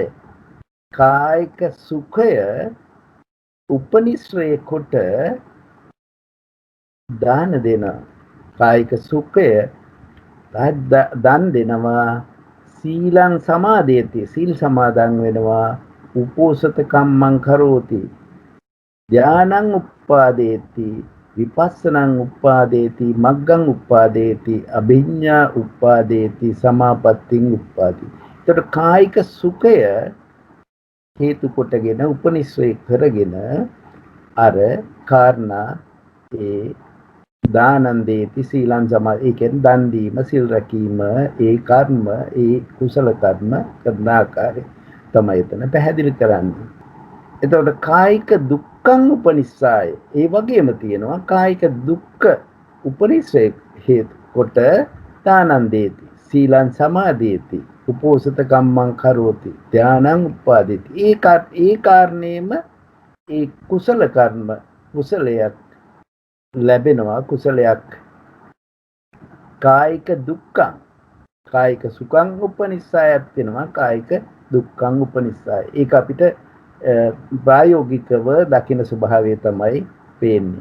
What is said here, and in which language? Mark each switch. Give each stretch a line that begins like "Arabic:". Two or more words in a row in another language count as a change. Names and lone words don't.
Sinhala: කායික සුඛය උපනිශ්‍රේ කොට දාන දෙනවා. කායික සුඛය දන් දෙනවා.
Pali: සීලං සමාදේති
Sinhala: සීල් සමාදන් වෙනවා.
Pali: උපෝසත කම්මං කරෝති ධානං උප්පාදේති විපස්සනං උප්පාදේති මග්ගං උප්පාදේති අභිඤ්ඤා උප්පාදේති සමාපත්තිං උප්පාදි.
Sinhala: එතකොට කායික සුඛය හේතු කොටගෙන උපනිශ්‍රේ කරගෙන අර කාරණා ඒ
Pali: දානං දේති සීලං සමාධි.
Sinhala: ඒ කියන්නේ දන් දීම, සිල් රැකීම, ඒ කර්ම, ඒ කුසල කර්ම කරන ආකාරය තමයි එතන පැහැදිලි කරන්නේ.
Pali: එතකොට කායික දුක්ඛං උපනිස්සාය.
Sinhala: ඒ වගේම තියෙනවා කායික දුක්ඛ උපනිශ්‍රේ හේතු කොට
Pali: දානං දේති සීලං සමාදේති උපෝසත කම්මං කරෝති ධානං උප්පාදේති.
Sinhala: ඒ කාරණේම ඒ කුසල කර්ම කුසලයක් ලැබෙනවා. කුසලයක්
Pali: කායික දුක්ඛං කායික සුඛං
Sinhala: උපනිස්සායක් වෙනවා.
Pali: කායික දුක්ඛං උපනිස්සාය.
Sinhala: ඒක අපිට ප්‍රායෝගිකව දකින්න ස්වභාවය තමයි පේන්නේ.